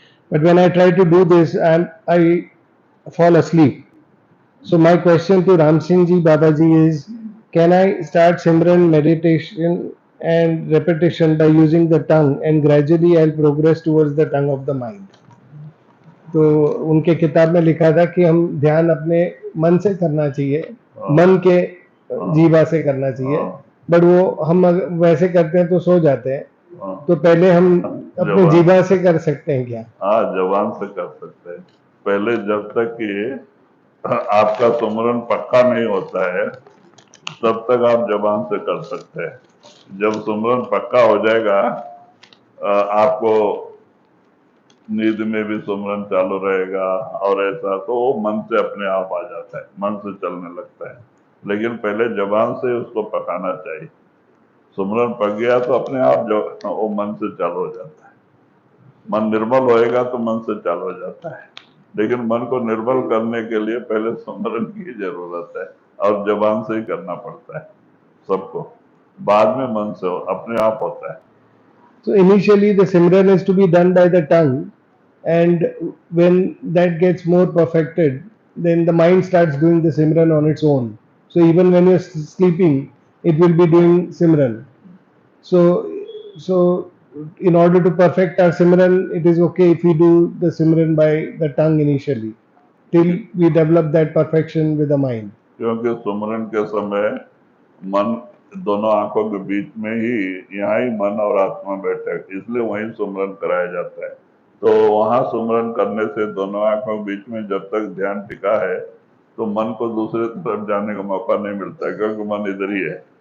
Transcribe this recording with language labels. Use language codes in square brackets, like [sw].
[en] But when I try to do this, I fall asleep. So my question to Ramsinghji Babaji is, can I start Simran meditation and repetition by using the tongue, and gradually I'll progress towards the tongue of the mind? [hi] तो उनके किताब में लिखा था कि हम ध्यान अपने मन से करना चाहिए, मन के जीवा से करना चाहिए, बट वो हम वैसे करते हैं तो सो जाते हैं. तो पहले हम अपने जीवा से कर सकते हैं क्या? हाँ, जबान से कर सकते हैं. पहले जब तक कि आपका सुमरन पक्का नहीं होता है तब तक आप जबान से कर सकते हैं. जब सुमरन पक्का हो जाएगा आपको नींद में भी सुमरन चालू रहेगा और ऐसा, तो वो मन से अपने आप आ जाता है, मन से चलने लगता है. लेकिन पहले जबान से उसको पकाना चाहिए. सुमरन पक गया तो अपने आप जो वो मन से चालू हो जाता है. मन निर्मल होएगा तो मन से चालू हो जाता है. लेकिन मन को निर्मल करने के लिए पहले सुमरन की जरूरत है और जबान से ही करना पड़ता है सबको. बाद में मन से अपने आप होता है. [en] So initially the Simran is to be done by the tongue, and when that gets more perfected, then the mind starts doing the Simran on its own. So even when you're sleeping, it will be doing Simran. So in order to perfect our Simran, it is okay if we do the Simran by the tongue initially, till we develop that perfection with the mind. [hi] क्योंकि सुमरन के समय मन दोनों आंखों के बीच में ही, यहाँ ही मन और आत्मा बैठे, इसलिए वहीं सुमरन कराया जाता है. तो वहां सुमरन करने से दोनों आंखों के बीच में जब तक ध्यान टिका है तो मन को दूसरे तरफ जाने का मौका नहीं मिलता, क्योंकि मन इधर ही है.